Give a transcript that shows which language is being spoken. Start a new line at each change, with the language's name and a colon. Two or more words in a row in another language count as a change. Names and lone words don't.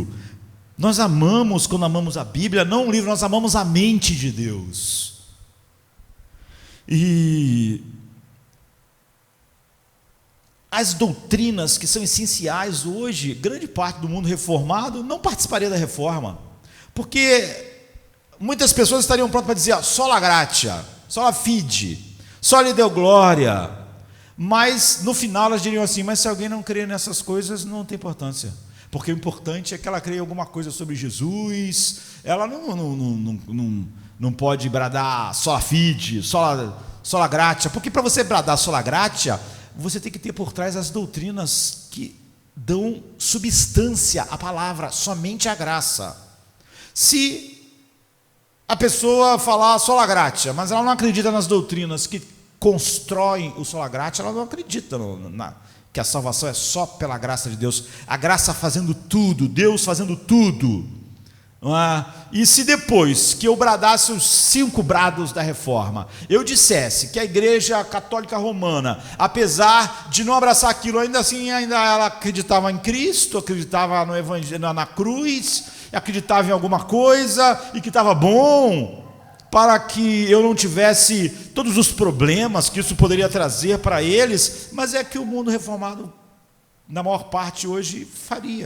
Portuguese: Nós amamos, quando amamos a Bíblia, não um livro, nós amamos a mente de Deus. E as doutrinas que são essenciais hoje, grande parte do mundo reformado não participaria da reforma, porque muitas pessoas estariam prontas para dizer:
Latin: sola gratia, sola fide,
Portuguese: só lhe deu glória, mas no final elas diriam assim: mas se alguém não crê nessas coisas, não tem importância, porque o importante é que ela creia alguma coisa sobre Jesus, ela não pode bradar
Latin: sola fide, sola gratia,
Portuguese: porque para você bradar
Latin: sola gratia,
Portuguese: você tem que ter por trás as doutrinas que dão substância à palavra, somente a graça. Se a pessoa falar
Latin: sola gratia,
Portuguese: mas ela não acredita nas doutrinas que constroem o
Latin: sola gratia,
Portuguese: ela não acredita que a salvação é só pela graça de Deus, a graça fazendo tudo, Deus fazendo tudo. Não é? E se depois que eu bradasse os 5 brados da reforma, eu dissesse que a Igreja Católica Romana, apesar de não abraçar aquilo, ainda assim ela acreditava em Cristo, acreditava no Evangelho, na cruz, acreditava em alguma coisa e que estava bom, para que eu não tivesse todos os problemas que isso poderia trazer para eles, mas é que o mundo reformado, na maior parte hoje, faria.